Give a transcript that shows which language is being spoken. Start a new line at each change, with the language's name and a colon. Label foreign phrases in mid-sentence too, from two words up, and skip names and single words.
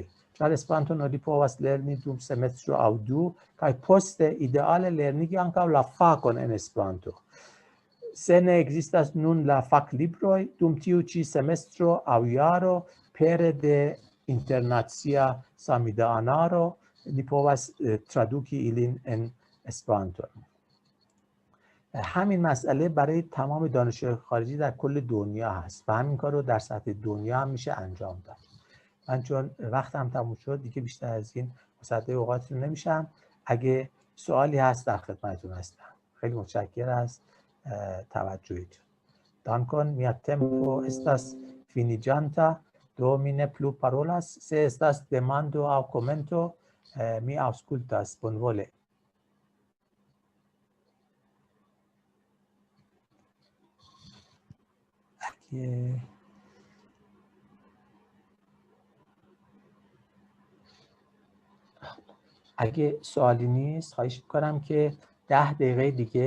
Esperanto: Ĉar Esperanton oni povas lerni dum semestro aŭ du, kaj poste ideale lernigi ankaŭ la fakon en Esperanto. Se ne ekzistas nun la faklibroj dum tiu ĉi semestro aŭ jaro, pere de internacia samideanaro ni povas traduki ilin en اسپرانتو.
Persian: همین مسئله برای تمام دانشجوهای خارجی در کل دنیا هست و همین کار رو در سطح دنیا هم میشه انجام داد. من چون وقتم تموم شد دیگه بیشتر از این مصدق اوقاتتون نمیشم. اگه سوالی هست در خدمتتون هستم. خیلی متشکرم از توجهتون.
Esperanto: Dankon, mia tempo estas finiĝanta, do mi ne plu parolas. Se estas demando aŭ komento, Mi auscultas bonvole.
Persian: اگه سوالی نیست خواهش می‌کنم که 10 دقیقه دیگه